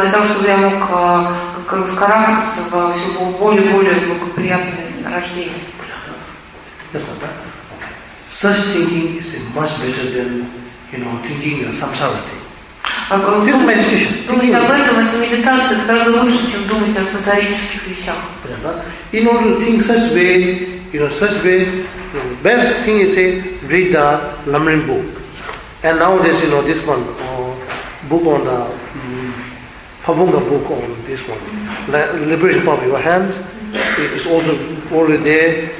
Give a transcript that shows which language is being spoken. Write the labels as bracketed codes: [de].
[ru] Для того, чтобы я мог вскарабкаться во все более-более благоприятное рождение. Ясно, да? [en] Such thinking is much better than, you know, thinking of samsarity. This meditation. [ru] Думать об этом, это медитация, это гораздо лучше, чем думать о сансарических вещах. [en] In order to think such way, you know, such way, the best thing is say, read the Lamrim book. And nowadays, you know, this one, book on the Pabunga book on this one, Liberation of Your Hands, it's also already there.